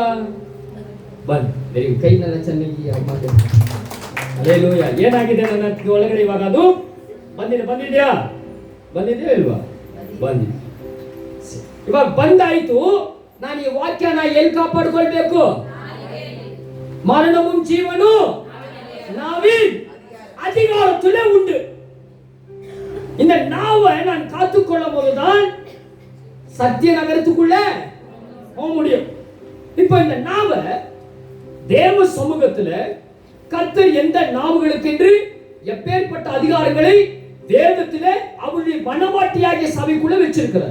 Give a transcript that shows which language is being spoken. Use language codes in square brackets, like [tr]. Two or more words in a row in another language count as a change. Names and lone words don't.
[kn] ಬಂದ್ ಕೈ ನನ್ನ ಚೆನ್ನಾಗಿ ಅಲ್ಲೇಲೂಯಾ. ಏನಾಗಿದೆ ನನ್ನ ಒಳಗಡೆ ಇವಾಗ? ಅದು ಬಂದಿದ್ಯಾ ಇಲ್ವಾ? ಬಂದಿದೆ. ಇವಾಗ ಬಂದಾಯ್ತು. ನಾನು ಈ ವಾಕ್ಯನ ಎಲ್ಲಿ ಕಾಪಾಡ್ಕೊಳ್ಬೇಕು? [ta] மரணமும் ஜீவனும் நாவில் அதிகாரத்திலே உண்டு. இந்த நாவை நான் காத்துக்கொள்ளும் போதுதான் சத்திய நகரத்துக்குள்ள போக முடியும். இப்ப இந்த நாவை தேவ சமூகத்துல கர்த்தர் எந்த நாவுகளுக்கு என்று எப்பேற்பட்ட அதிகாரங்களை வேதத்திலே அவருடைய மனவாட்டியாகிய சபைக்குள்ள வச்சிருக்கிறார்.